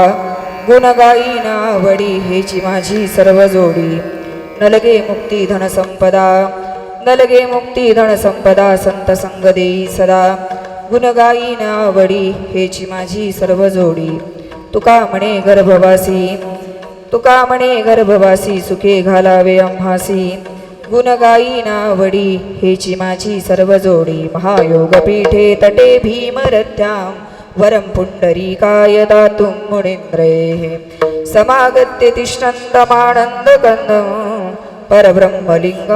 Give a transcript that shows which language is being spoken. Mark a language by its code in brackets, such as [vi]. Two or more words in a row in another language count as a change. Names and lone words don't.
[mr] गुण गाई नावडी हेची माझी सर्व जोडी. नलगे मुक्ती धन संपदा, नलगे मुक्ती धन संपदा, संत संग देई सदा. गुण गाई नावडी हेची माझी सर्व जोडी. तुका म्हणे गर्भवासी, तुका म्हणे गर्भवासी, सुखे घालावे आम्हासी. गुण गाई नावडी हेची माझी सर्व जोडी. [sa] महायोग पीठे तटे भीमरथ्यां, वरं पुंडरीकाय दातुं मुनींद्रैः. समागत्य तिष्ठन्तमानन्द कन्दं, परब्रह्मलिङ्गं